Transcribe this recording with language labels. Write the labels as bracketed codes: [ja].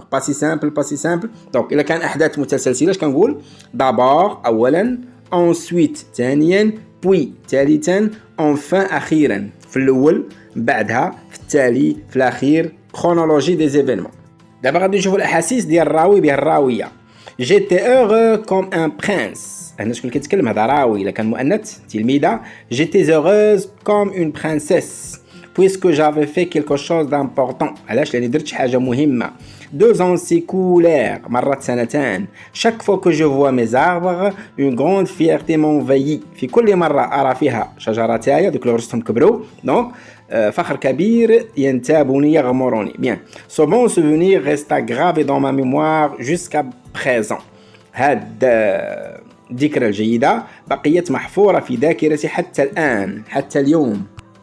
[ar] دونك باسي سامبل دونك الا كان احداث متسلسله اش كنقول دابور اولا انسويت ثانيا بوي ثالثا انفان اخيرا في الاول بعدها في التالي في الاخير [fr] chronologie des événements. [ar] دابا غادي نشوفوا الاحاسيس ديال الراوي بها الراويه. [fr] J'étais heureux comme un prince. [ar] هنا شكون كيتكلم هذا راوي الا كان مؤنث تلميذه. [fr] J'étais heureuse comme une princesse puisque j'avais fait quelque chose d'important. [ar] علاش لاني درت شي حاجه مهمه. [fr] 2 ans s'écoulèrent [ar] مرت سنتان. [fr] Chaque fois que je vois mes arbres une grande fierté m'envahit. [ar] في كل مره ارى فيها شجرتاي دوك اللي غرستهم كبروا دونك فخر كبير ينتابني يغمرني. [fr] Bien. Ce bon souvenir resta gravé dans ma mémoire jusqu'à présent. [ar] هاد الذكرى الجيدة بقيت محفورة في ذاكرتي حتى الآن حتى اليوم.